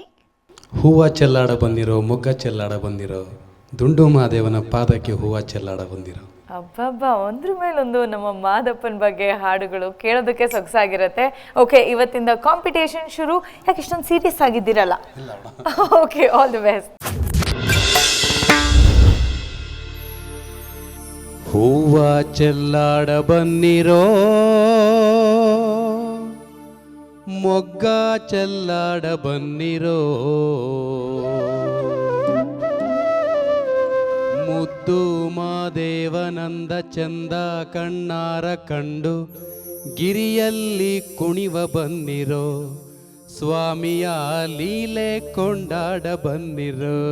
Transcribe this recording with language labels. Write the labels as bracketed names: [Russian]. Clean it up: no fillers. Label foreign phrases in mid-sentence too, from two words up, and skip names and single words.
[Kannada] ಹೂವ ಚೆಲ್ಲಾಡ ಬಂದಿರೋ, ಮೊಗ್ಗ ಚೆಲ್ಲಾಡ ಬಂದಿರೋ, ದುಂಡು ಮಹಾದೇವನ ಪಾದಕ್ಕೆ ಹೂವ ಚೆಲ್ಲಾಡ ಬಂದಿರೋ. ಅಬ್ಬಬ್ಬ, ಒಂದ್ರ ಮೇಲೊಂದು ನಮ್ಮ ಮಾದಪ್ಪನ ಬಗ್ಗೆ ಹಾಡುಗಳು ಕೇಳೋದಕ್ಕೆ ಸೊಗಸಾಗಿರುತ್ತೆ. ಓಕೆ, ಇವತ್ತಿಂದ ಕಾಂಪಿಟೇಷನ್ ಶುರು. ಯಾಕೆ ಇಷ್ಟೊಂದು ಸೀರಿಯಸ್ ಆಗಿದ್ದೀರಲ್ಲ? ಓಕೆ, [English] all the best. [Kannada] ಹೂವ ಚೆಲ್ಲಾಡ ಬನ್ನಿರೋ, ಮೊಗ್ಗ ಚೆಲ್ಲಾಡ ಬನ್ನಿರೋ, ಮುದ್ದು ಮಾದೇವನಂದ ಚಂದ ಕಣ್ಣಾರ ಕಂಡು ಗಿರಿಯಲ್ಲಿ ಕುಣಿವ ಬನ್ನಿರೋ, ಸ್ವಾಮಿಯ ಲೀಲೆ ಕೊಂಡಾಡ ಬನ್ನಿರೋ.